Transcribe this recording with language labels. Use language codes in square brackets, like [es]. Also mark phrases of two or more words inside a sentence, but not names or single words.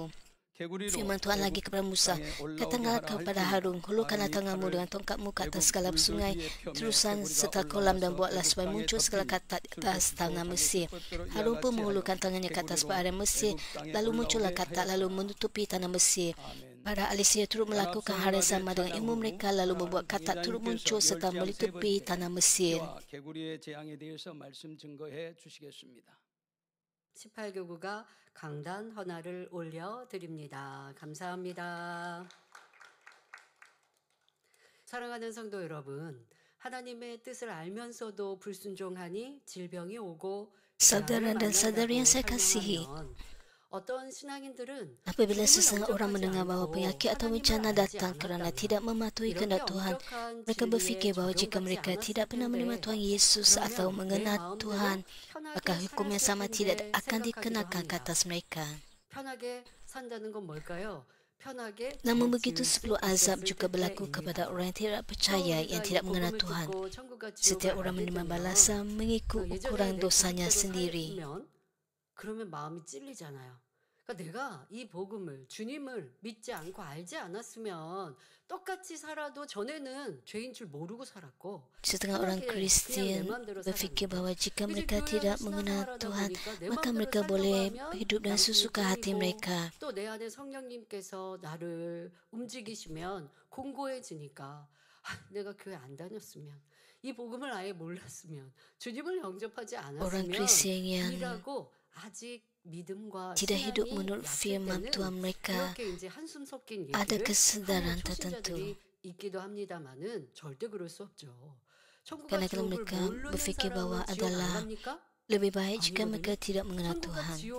[ms] Firman Tuhan lagi kepada Musa, katakanlah kepada Harun, hulurkanlah tanganmu dengan tongkatmu ke atas segala sungai, terusan serta kolam, dan buatlah supaya muncul segala katak di atas tanah Mesir. Harun pun menghulurkan tangannya ke atas perairan Mesir, lalu muncullah katak lalu menutupi tanah Mesir. Para ahli sihir turut melakukan hal yang sama dengan ilmu mereka, lalu membuat katak turut muncul serta menutupi tanah Mesir. [ko] 18교구가 강단 헌화를 올려드립니다. 감사합니다. 사랑하는 성도 여러분, 하나님의 뜻을 알면서도 불순종하니 질병이 오고 [ms] Saudara dan saudari yang saya kasihi, apabila sesetengah orang mendengar bahawa penyakit atau bencana datang kerana tidak mematuhi kehendak Tuhan, mereka berfikir bahawa jika mereka tidak pernah menerima Tuhan Yesus atau mengenal Tuhan, maka hukum yang sama tidak akan dikenakan ke atas mereka. Namun begitu sebelum azab juga berlaku kepada orang yang tidak percaya, yang tidak mengenal Tuhan. Setiap orang menerima balasan mengikut ukuran dosanya sendiri. [ko] 그러면 마음이 찔리잖아요. 그러니까 내가 이 복음을, 주님을 믿지 않고 알지 않았으면 똑같이 살아도 전에는 죄인 줄 모르고 살았고. [ms] Setengah orang Kristian berfikir bahawa jika mereka tidak mengenal Tuhan, maka mereka boleh hidup dan sesuka hati mereka. [ko] 또 내 안에 성령님께서 나를 움직이시면 공고해지니까 내가 교회 안 다녔으면, 이 복음을 아예 몰랐으면, 주님을 영접하지 않았으면 이라고 [ms] tidak hidup menurut firman Tuhan mereka, ada kesedaran tertentu. Kerana kalau mereka berfikir bahawa adalah lebih baik jika mereka tidak mengenal Tuhan.